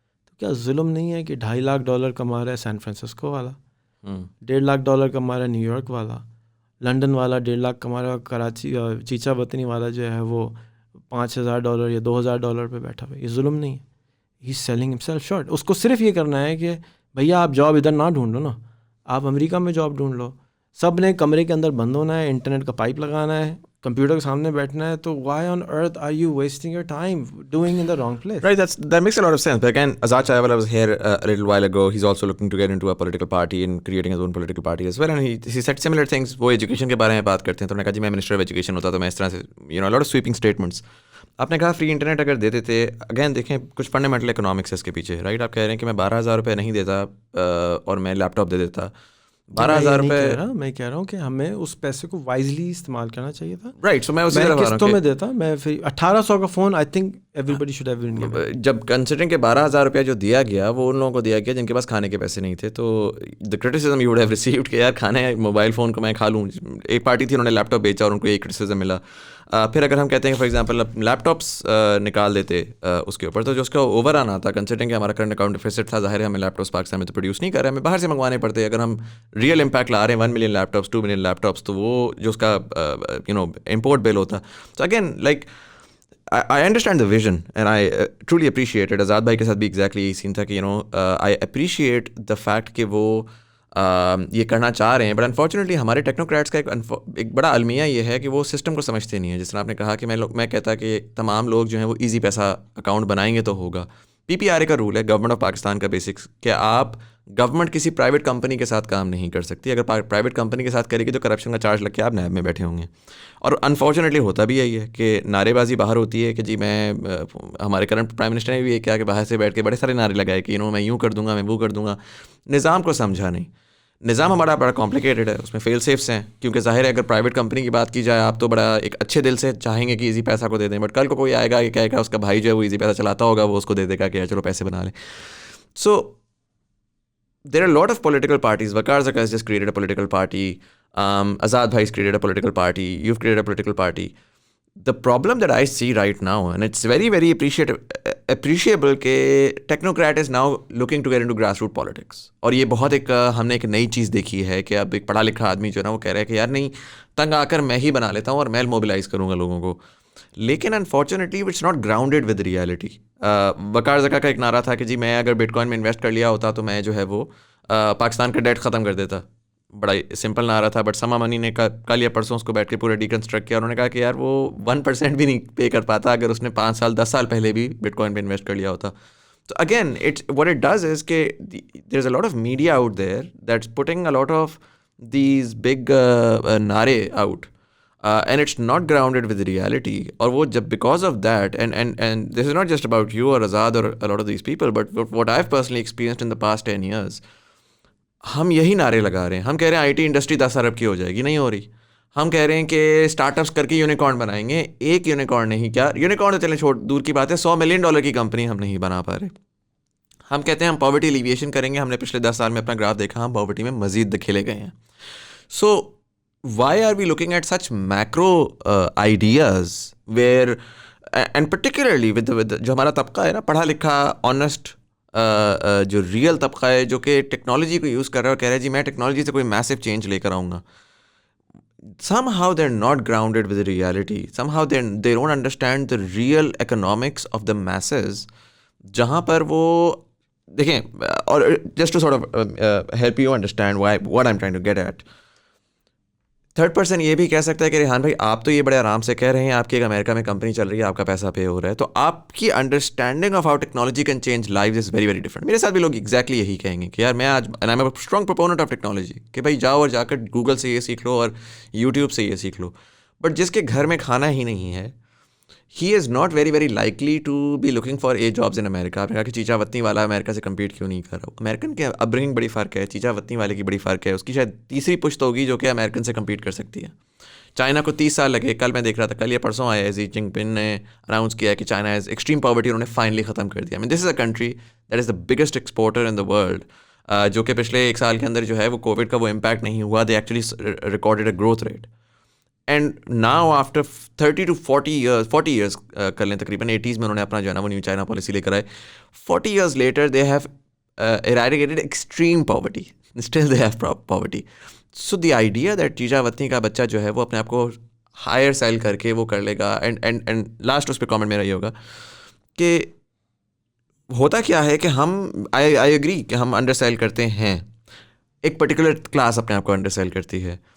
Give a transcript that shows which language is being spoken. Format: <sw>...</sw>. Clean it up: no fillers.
<ur>تو کیا ظلم نہیں ہے کہ $2.5 لاکھ کما رہا ہے سین فرانسسکو والا, $1.5 لاکھ کما رہا ہے نیو یارک والا, لنڈن والا $1.5 لاکھ کما رہا ہے, کراچی چیچا وطنی والا جو ہے وہ $5,000 یا $2,000 پہ بیٹھا ہوا ہے؟ یہ ظلم نہیں ہے.</ur> <en>He selling himself short.</en> <ur>اس کو صرف یہ کرنا ہے کہ بھیا آپ جاب ادھر نہ ڈھونڈو نا, آپ امریکہ میں جاب ڈھونڈ لو. سب نے کمرے کے اندر بند ہونا ہے, انٹرنیٹ کا پائپ لگانا ہے, کمپیوٹر کے سامنے بیٹھنا ہے. تو</ur> <en>Why on earth are you wasting your time doing in the wrong place? Right, that makes a lot of sense. But again, Azad Chaiwala was here a little while ago. He's also looking to get into a political party and creating his own political party as well. And he said similar things.</en> <ur>وہ education کے بارے میں بات کرتے ہیں, تو انہوں نے کہا جی میں منسٹر آف ایجوکیشن ہوتا تو میں اس طرح سے</ur> <en>a lot of sweeping statements.</en> <ur>آپ نے کہا فری انٹرنیٹ اگر دیتے تھے, اگین دیکھیں کچھ فنڈامنٹل اکنامکس ہے اس کے پیچھے, رائٹ. آپ کہہ رہے ہیں کہ میں 12,000 روپے نہیں دیتا اور میں لیپ ٹاپ دے دیتا. 12,000 روپے میں کہہ رہا ہوں کہ ہمیں اس پیسے کو وائزلی استعمال کرنا چاہیے تھا. رائٹ. سو میں اسی طرح قسطوں میں دیتا, میں پھر 1,800 کا phone</ur> <en>I think everybody should have been given.</en> <ur>جب کنسیڈرنگ کہ 12,000 روپیہ جو دیا گیا وہ ان لوگوں کو دیا گیا جن کے پاس کھانے کے پیسے نہیں تھے. تو</ur> <en>the criticism you would have received</en> <ur>کہ یار کھانے موبائل فون کو میں کھا لوں. ایک پارٹی تھی انہوں نے لیپ ٹاپ بیچا اور ان کو ایک کرٹیسزم ملا. پھر اگر ہم کہتے ہیں کہ فار ایگزامپل لیپ ٹاپس نکال دیتے اس کے اوپر, تو جو اس کا اوور آن آتا کنسیڈرنگ کہ ہمارا کرنٹ اکاؤنٹ ڈیفیسٹ تھا, ظاہر ہے ہمیں لیپ ٹاپس پاکستان میں تو پروڈیوس نہیں کر رہے, ہمیں باہر سے منگوانے پڑتے. اگر ہم ریئل امپیکٹ لا رہے ہیں 1 ملین لیپ ٹاپس 2 ملین لیپ ٹاپس, تو وہ جو اس کا امپورٹ بل ہوتا.</ur> <en>تو again like I understand the vision and I truly appreciate it.</en> <ur>آزاد بھائی کے ساتھ بھی ایگزیکٹلی یہی سین تھا کہ</ur> <en>I appreciate the fact</en> <ur>کہ وہ یہ کرنا چاہ رہے ہیں. بٹ انفارچونیٹلی ہمارے ٹیکنوکریٹس کا ایک بڑا المیہ یہ ہے کہ وہ سسٹم کو سمجھتے نہیں ہیں. جس طرح آپ نے کہا کہ میں کہتا کہ تمام لوگ جو ہیں وہ ایزی پیسہ اکاؤنٹ بنائیں گے تو ہوگا. PPRA کا رول ہے, گورنمنٹ آف پاکستان کا بیسکس, کہ آپ گورنمنٹ کسی پرائیویٹ کمپنی کے ساتھ کام نہیں کر سکتی. اگر پرائیویٹ کمپنی کے ساتھ کرے گی تو کرپشن کا چارج لگ کے آپ نیب میں بیٹھے ہوں گے. اور انفارچونیٹلی ہوتا بھی یہی ہے کہ نعرے بازی باہر ہوتی ہے کہ جی میں, ہمارے کرنٹ پرائم منسٹر نے بھی یہ کیا کہ باہر سے بیٹھ کے بڑے سارے نعرے لگائے کہ میں یوں کر دوں گا, میں وہ کر دوں گا. نظام کو سمجھا نہیں. نظام ہمارا بڑا کمپلیکیٹڈ ہے, اس میں فیل سیفس ہیں, کیونکہ ظاہر ہے اگر پرائیویٹ کمپنی کی بات کی جائے آپ تو بڑا ایک اچھے دل سے چاہیں گے کہ ایزی پیسہ کو دے دیں, بٹ کل کو کوئی آئے گا کہ کہے گا اس کا بھائی جو ہے وہ ایزی پیسہ چلاتا ہوگا, وہ اس کو دے دے گا کہ چلو پیسے بنا لیں.</ur> <en>So there are a lot of political parties. Waqar Zaka has just created a political party. Azad Bhai has created a political party. You've created a political party. The problem that I see right now, and it's very, very appreciable کہ technocrat is now looking to get into grass root politics.</en> <ur>اور یہ بہت ہم نے ایک نئی چیز دیکھی ہے کہ اب ایک پڑھا لکھا آدمی جو ہے نا وہ کہہ رہا ہے کہ یار نہیں, تنگ آ کر میں ہی بنا لیتا ہوں اور میں موبلائز کروں گا لوگوں کو. لیکن unfortunately</ur> <en>It's not grounded with reality.</en> <ur>وقار زکا کا ایک نعرہ تھا کہ جی میں اگر بٹ کوائن میں انویسٹ کر لیا ہوتا تو میں جو ہے وہ پاکستان کا ڈیٹ ختم کر دیتا. بڑا سمپل نعرہ تھا, بٹ سما منی نے کل یا پرسوں اس کو بیٹھ کے پورا ڈیکنسٹرکٹ کیا. انہوں نے کہا کہ یار وہ 1% بھی نہیں پے کر پاتا اگر اس نے 5 سال 10 سال پہلے بھی بٹ کوائن پہ انویسٹ کر لیا ہوتا.</ur> <en>تو again what it does is کہ there is a lot of media out there that's putting a lot of these big نعرے out and it's not grounded with reality.</en> <ur>اور وہ جب</ur> <en>because of that and this is not just about you or Azad or a lot of these people, but what I've personally experienced in the past 10 years,</en> <ur>ہم یہی نعرے لگا رہے ہیں. ہم کہہ رہے ہیں IT انڈسٹری 10 ارب کی ہو جائے گی, نہیں ہو رہی. ہم کہہ رہے ہیں کہ اسٹارٹ اپس کر کے یونیکارن بنائیں گے. ایک یونیکارن نہیں, کیا یونیکارن تو چلیں چھوڑ دور کی بات ہے, $100 ملین کی کمپنی ہم نہیں بنا پا رہے. ہم کہتے ہیں ہم پاورٹی ایلیویشن کریں گے. ہم نے پچھلے 10 سال میں اپنا گراف دیکھا, ہم پاورٹی میں مزید دکھیلے گئے ہیں. So</ur> <en>why are we looking at such macro ideas where and particularly with</en> <ur>جو ہمارا طبقہ ہے نا, پڑھا لکھا آنیسٹ جو ریئل طبقہ ہے جو کہ ٹیکنالوجی کو یوز کر رہا ہے اور کہہ رہا ہے جی میں ٹیکنالوجی سے کوئی میسو چینج لے کر آؤں گا.</ur> <en>somehow they're not grounded with the reality. Somehow they don't understand the real economics of the masses.</en> <ur>جہاں پر وہ دیکھیں,</ur> <en>اور just to sort of help you understand what I'm trying to get at,</en> <ur>third person یہ بھی کہہ سکتا ہے کہ ریحان بھائی آپ تو یہ بڑے آرام سے کہہ رہے ہیں، آپ کی ایک امریکہ میں کمپنی چل رہی ہے، آپ کا پیسہ پے ہو رہا ہے، تو آپ کی</ur> <en>Understanding of how technology can change life is very very different.</en> <ur>میرے ساتھ بھی لوگ ایگزیکٹلی یہی کہیں گے کہ یار میں آج</ur> <en>I am a strong proponent of technology</en> <ur>کہ بھائی جاؤ اور جا کر گوگل سے یہ سیکھ لو اور یوٹیوب سے یہ سیکھ لو.</ur> <en>but</en> <ur>جس کے گھر میں کھانا ہی نہیں ہے،</ur> <en>He is not very very likely to be looking for a jobs in America.</en> <ur>آپ نے کہا کہ چیچا وطنی والا امریکہ سے کمپیٹ کیوں نہیں کر رہا؟ امریکن کے اپبرنگنگ بڑی فرق ہے، چیچا وطنی والے کی بڑی فرق ہے، اس کی شاید تیسری پشت ہوگی جو کہ امریکن سے کمپیٹ کر سکتی ہے. چائنا کو 30 سال لگے. کل میں دیکھ رہا تھا، کل یہ پرسوں آیا ہے، زی جنگ پن نے اناؤنس کیا ہے کہ چائنا از ایکسٹریم پاورٹی انہوں نے فائنلی ختم کر دیا.</ur> <en>this is a country that is the biggest exporter in the world,</en> <ur>جو کہ پچھلے ایک سال کے اندر جو ہے وہ کووڈ کا وہ امپیکٹ نہیں ہوا.</ur> <en>They actually recorded a growth rate. And now after 30 to 40 years</en> <ur>کر لیں، تقریباً 80s میں انہوں نے اپنا جو ہے نا وہ نیو چائنا پالیسی لے کر آئے.</ur> <en>40 years later they have eradicated extreme poverty. Still they have poverty. So the idea that</en> <ur>چیچا وطنی کا بچہ جو ہے وہ اپنے آپ کو ہائر سیل کر کے وہ کر لے گا. اینڈ لاسٹ اس پہ کامنٹ میرا یہ ہوگا کہ ہوتا کیا ہے کہ ہم آئی ایگری کہ ہم انڈر سیل کرتے ہیں، ایک پرٹیکولر کلاس اپنے آپ کو انڈر سیل کرتی ہے.</ur>